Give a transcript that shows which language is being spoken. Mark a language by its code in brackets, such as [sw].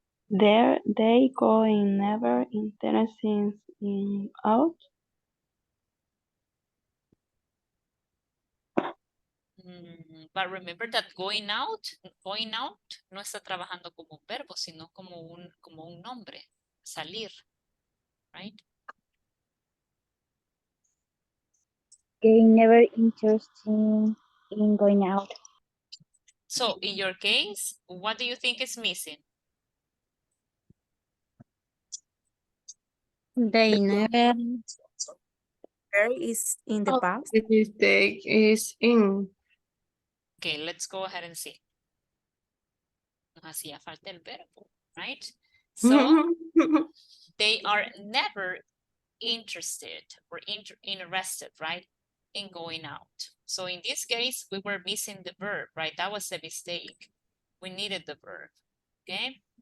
[en] There they going never interested in out. But remember that going out [es] no está trabajando como un verbo, sino como un nombre, salir, right? [en] They never interested in going out. So in your case, what do you think is missing? They never Where is in the Oh, past? the mistake is in. Okay, let's go ahead and see. [es] Nos hacía falta el verbo, right? [en] So they are never interested or interested, right, in going out. So in this case, we were missing the verb, right? That was a mistake. We needed the verb, okay?